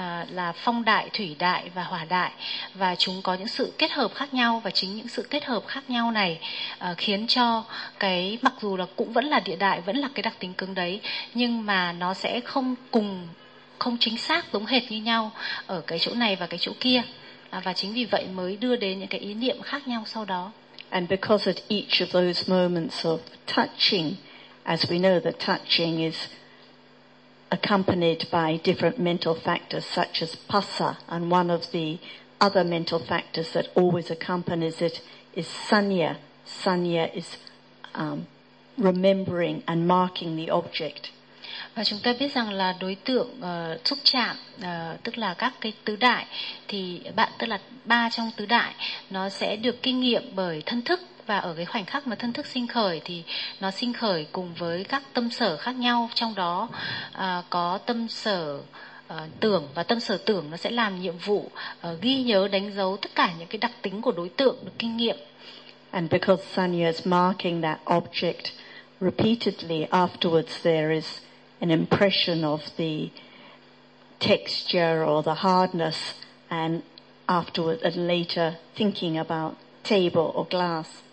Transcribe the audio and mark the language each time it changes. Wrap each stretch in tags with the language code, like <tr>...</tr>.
<vi>là phong đại, thủy đại và hỏa đại, và chúng có những sự kết hợp khác nhau, và chính những sự kết hợp khác nhau này khiến cho cái, mặc dù là cũng vẫn là địa đại, vẫn là cái đặc tính cứng đấy, nhưng mà nó sẽ không cùng, không chính xác giống hệt như nhau ở cái chỗ này và cái chỗ kia, và chính vì vậy mới đưa đến những cái ý niệm khác nhau sau đó.</vi> <en>And because at each of those moments of touching, as we know that touching is accompanied by different mental factors such as passa, and one of the other mental factors that always accompanies it is sanya. Sanya is remembering and marking the object.</en> <vi>Và chúng ta biết rằng là đối tượng xúc chạm, tức là các cái tứ đại, thì bạn tức là ba trong tứ đại, nó sẽ được kinh nghiệm bởi thân thức. Và ở cái khoảnh khắc mà thân thức sinh khởi thì nó sinh khởi cùng với các tâm sở khác nhau, trong đó có tâm sở tưởng, và tâm sở tưởng nó sẽ làm nhiệm vụ ghi nhớ, đánh dấu tất cả những cái đặc tính của đối tượng được kinh nghiệm.</vi> <en>And because sanya is marking that object repeatedly, afterwards there is an impression of the texture or the hardness, and afterwards and later thinking about table or glass.</en>